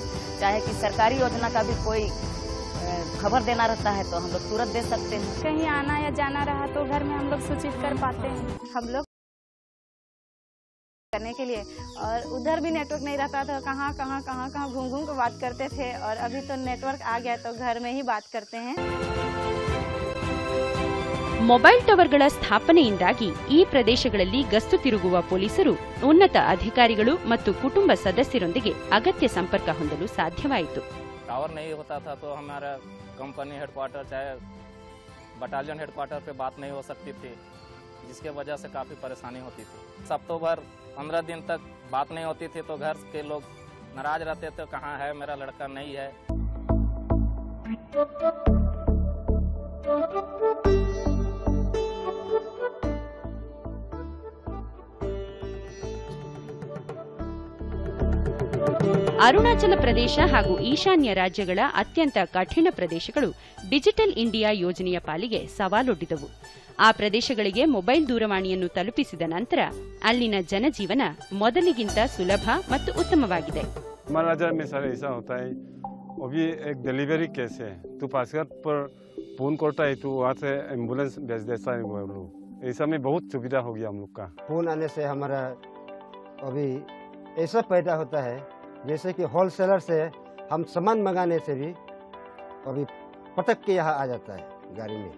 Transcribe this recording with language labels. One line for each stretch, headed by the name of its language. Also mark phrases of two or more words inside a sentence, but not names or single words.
Hindi: चाहे कि सरकारी योजना का भी कोई खबर देना रहता है तो हम लोग तुरंत दे सकते हैं. कहीं आना या जाना रहा तो घर में हम लोग सूचित कर पाते हैं. हम लोग करने के लिए, और उधर भी नेटवर्क नहीं रहता था, कहाँ घूम के बात करते थे. और अभी तो नेटवर्क आ गया तो घर में ही बात करते हैं.
Kannada: ಮೊಬೈಲ್ ಟವರ್ಗಳ ಸ್ಥಾಪನೆಯಿಂದಾಗಿ ಈ ಪ್ರದೇಶಗಳಲ್ಲಿ ಗಸ್ತು ತಿರುಗುವ ಪೊಲೀಸರು, ಉನ್ನತ ಅಧಿಕಾರಿಗಳು ಮತ್ತು ಕುಟುಂಬ ಸದಸ್ಯರೊಂದಿಗೆ ಅಗತ್ಯ ಸಂಪರ್ಕ ಹೊಂದಲು ಸಾಧ್ಯವಾಯಿತು.
Hindi: टावर नहीं होता था तो हमारा कंपनी हेडक्वार्टर चाहे बटालियन हेडक्वार्टर पे बात नहीं हो सकती थी, जिसके वजह से काफ़ी परेशानी होती थी. हफ्तों भर 15 दिन तक बात नहीं होती थी तो घर के लोग नाराज रहते थे, कहाँ है मेरा लड़का, नहीं है.
Kannada: ಅರುಣಾಚಲ ಪ್ರದೇಶ ಹಾಗೂ ಈಶಾನ್ಯ ರಾಜ್ಯಗಳ ಅತ್ಯಂತ ಕಠಿಣ ಪ್ರದೇಶಗಳು ಡಿಜಿಟಲ್ ಇಂಡಿಯಾ ಯೋಜನೆಯ ಪಾಲಿಗೆ ಸವಾಲೊಡ್ಡಿದವು. ಆ ಪ್ರದೇಶಗಳಿಗೆ ಮೊಬೈಲ್ ದೂರವಾಣಿಯನ್ನು ತಲುಪಿಸಿದ ನಂತರ ಅಲ್ಲಿನ ಜನಜೀವನ ಮೊದಲಿಗಿಂತ ಸುಲಭ ಮತ್ತು ಉತ್ತಮವಾಗಿದೆ.
Hindi: अभी एक डिलीवरी केस है तो पासवर्ड पर फोन करता है तो वहाँ से एम्बुलेंस भेज देता है वो लोग. ऐसा में बहुत सुविधा हो गया हम लोग का. फोन आने से हमारा अभी ऐसा पैदा होता है जैसे कि होलसेलर से हम सामान मंगाने से भी अभी पटक के यहाँ आ जाता है गाड़ी में.